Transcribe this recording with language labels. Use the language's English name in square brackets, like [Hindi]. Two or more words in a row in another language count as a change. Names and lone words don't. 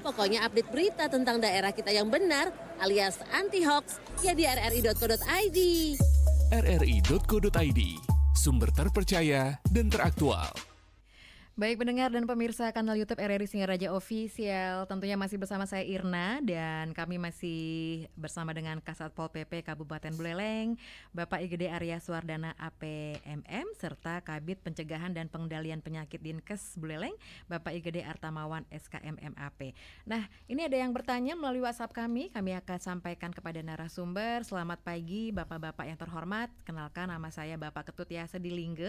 [Indonesian] Pokoknya update berita tentang daerah kita yang benar, alias anti-hoax, ya di rri.co.id. rri.co.id, sumber terpercaya dan teraktual. Baik pendengar dan pemirsa kanal YouTube RRI Singaraja Official, tentunya masih bersama saya Irna dan kami masih bersama dengan Kasatpol PP Kabupaten Buleleng, Bapak IGD Arya Suwardana APMM serta Kabid Pencegahan dan Pengendalian Penyakit Dinkes Buleleng, Bapak IGD Artamawan SKMMAP. Nah, ini ada yang bertanya melalui WhatsApp kami akan sampaikan kepada narasumber. Selamat pagi Bapak-bapak yang terhormat, kenalkan nama saya Bapak Ketut Yasa di Lingge.